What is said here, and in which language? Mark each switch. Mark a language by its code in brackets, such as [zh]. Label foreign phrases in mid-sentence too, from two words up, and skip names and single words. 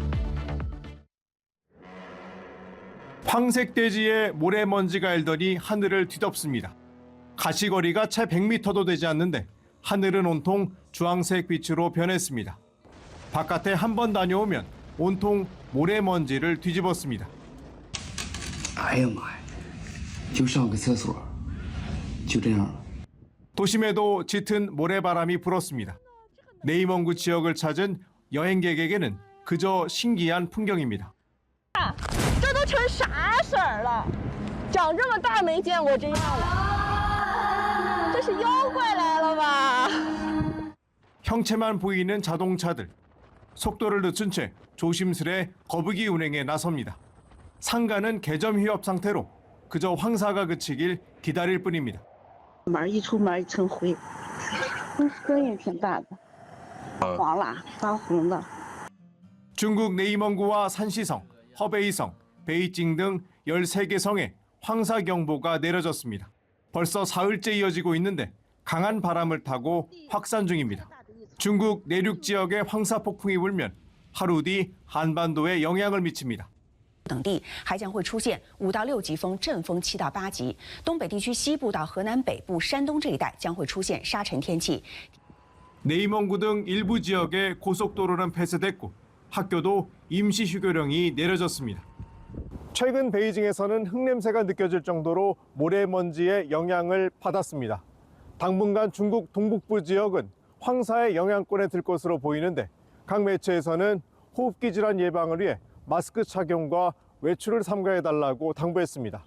[ko] 황색 대지에 모래먼지가 일더니 하늘을 뒤덮습니다. 가시거리가 채 100m도 되지 않는데 하늘은 온통 주황색 빛으로 변했습니다. 바깥에 한 번 다녀오면 온통 모래먼지를 뒤집었습니다. [zh] 哎呀妈呀，就上个厕所，就这样。 [ko] 도심에도 짙은 모래바람이 불었습니다. 네이멍구 지역을 찾은 여행객에게는 그저 신기한 풍경입니다. [zh] 这都成啥色儿了？长这么大没见过这样的，这是妖怪来了吧？ [ko] 형체만 보이는 자동차들. 속도를 늦춘 채 조심스레 거북이 운행에 나섭니다. 상가는 개점 휴업 상태로 그저 황사가 그치길 기다릴 뿐입니다. [zh] 门一出门一层灰，声音挺大的，黄了，发红的。 [ko] 중국 네이멍구와 산시성, 허베이성, 베이징 등 13개 성에 황사 경보가 내려졌습니다. 벌써 사흘째 이어지고 있는데 강한 바람을 타고 확산 중입니다. 중국 내륙 지역에 황사 폭풍이 불면 하루 뒤 한반도에 영향을 미칩니다. [zh] 等地还将会出现5到6级风，阵风7到8级。东北地区西部到河南北部、山东这一带将会出现沙尘天气。 [ko] 네이멍구 등 일부 지역에 고속도로는 폐쇄됐고 학교도 임시 휴교령이 내려졌습니다. 최근 베이징에서는 흙냄새가 느껴질 정도로 모래먼지의 영향을 받았습니다. 당분간 중국 동북부 지역은 황사의 영향권에 들 것으로 보이는데 각 매체에서는 호흡기 질환 예방을 위해 마스크 착용과 외출을 삼가해달라고 당부했습니다.